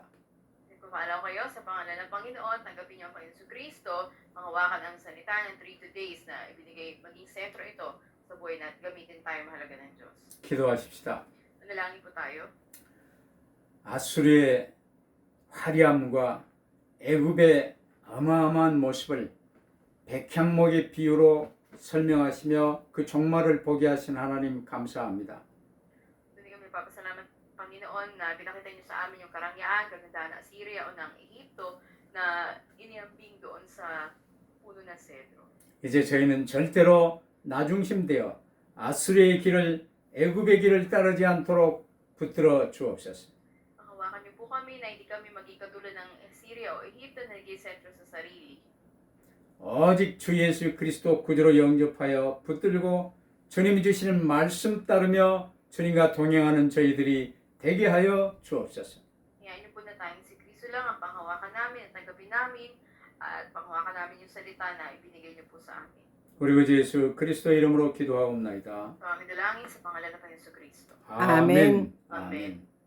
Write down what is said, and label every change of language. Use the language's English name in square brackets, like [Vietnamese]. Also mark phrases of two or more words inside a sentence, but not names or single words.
[Filipino] Nagpapalaw kayo sa pangalan ng Panginoon, tanggapin niyo ang Panginoon Kristo, panghawakan ang salita ng 3 days na ibinigay maging sentro ito sa buhay natin. Gamitin tayo mahalaga ng Diyos. [Korean] 기도하십시다. [Filipino] Manalangin po tayo. [Korean] 아수르의 화려함과 애굽의 어마어마한 모습을 백향목의 비유로 설명하시며 그 종말을 보게 하신 하나님 감사합니다. [Filipino] Hindi kami papasalamat, Panginoon, na pinakita niyo sa amin yung karangyaan, kagandahan ng Assyria o ng Ehipto na iniambing doon sa puno ng cedro. [Korean] 이제 저희는 절대로 나중심되어 아수르의 길을 애굽의 길을 따르지 않도록 붙들어 주옵소서. [Filipino] Panghawakan niyo po kami na hindi kami maging katulad ng Assyria o Ehipto na naging sentro sa sarili. [Korean] 오직 주 예수 그리스도 구주로 영접하여 붙들고 주님이 주시는 말씀 따르며 주님과 동행하는 저희들이 되게 하여 주옵소서. [Filipino] Ngayon niyo po na tayong si Kristo lang ang panghawakan namin at tanggapin namin at panghawakan namin yung salita na ibinigay niyo po sa amin. [Korean] 우리 구주 예수 그리스도 이름으로 기도하옵나이다. [Filipino] Ito aming dalangin sa pangalan ng Panginoon Kristo. [Korean] 아멘. 아멘.